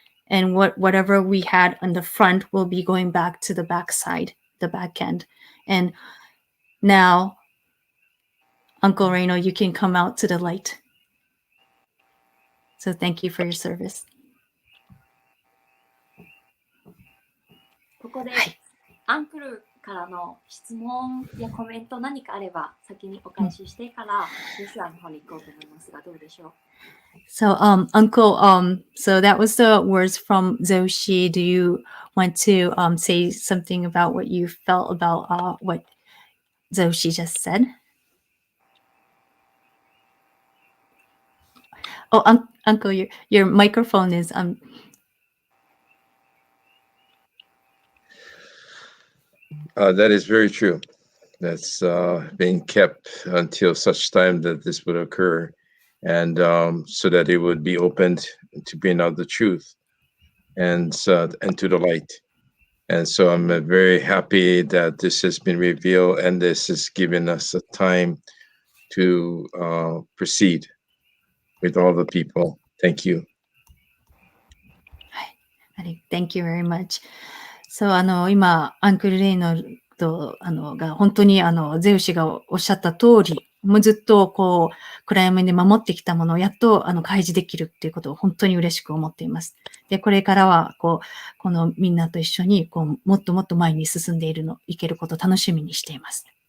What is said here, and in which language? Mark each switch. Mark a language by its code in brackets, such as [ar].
[en] And whatever we had on the front will be going back to the back side, the back end. And now, Uncle Reno, you can come out to the light. So thank you for your service. [ja] ここで、はい。アンクルからの質問やコメント何かあれば先にお返ししてからジョシュアの方に行こうと思いますがどうでしょう？ [en] So, Uncle, so that was the words from Zoshi. Do you want to say something about what you felt about what Zoshi just said? Oh, Uncle, your microphone is That is very true. That's being kept until such time that this would occur, and so that it would be opened to bring out the truth and to the light. And so I'm very happy that this has been revealed, and this is giving us a time to proceed with all the people. Thank you. Thank you very much. [ja] So, 今、アンクルレイノルドが本当にゼウシがおっしゃった通り、もうずっとこう、暗闇で守ってきたものをやっと開示できるっていうことを本当に嬉しく思っています。で、これからはこのみんなと一緒にもっともっと前に進んでいけることを楽しみにしています。